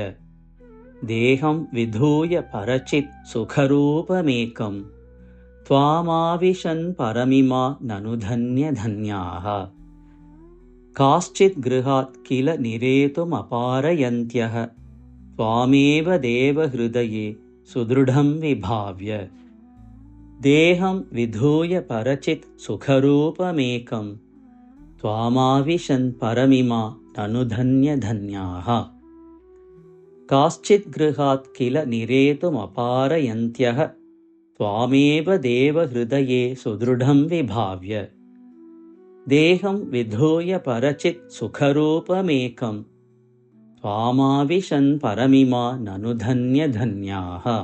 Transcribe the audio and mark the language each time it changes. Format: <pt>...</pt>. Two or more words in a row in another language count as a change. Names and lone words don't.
<sa>ദേഹം വിധൂയ പരചിത് സുഖരൂപമേകം. ത്വാമാവിശൻ പരമിമാ നനു ധന്യധന്യാഃ. കാശ്ചിത് ഗൃഹാത് കില നിരേതുമപാരയന്ത്യഃ. ത്വാമേവ ദേവ ഹൃദയേ सुदृढं विभाव्य देहं विधूय परचित् सुखरूपमेकं त्वामाविशन् परमिमा ननु धन्यधन्याः। काश्चित् गृहात् किल निरेतुमपारयन्त्यः त्वामेव देवहृदये सुदृढं विभाव्य देहं विधूय परचित् सुखरूपमेकं त्वामाविशन् परमिमा ननु धन्यधन्याः।</sa>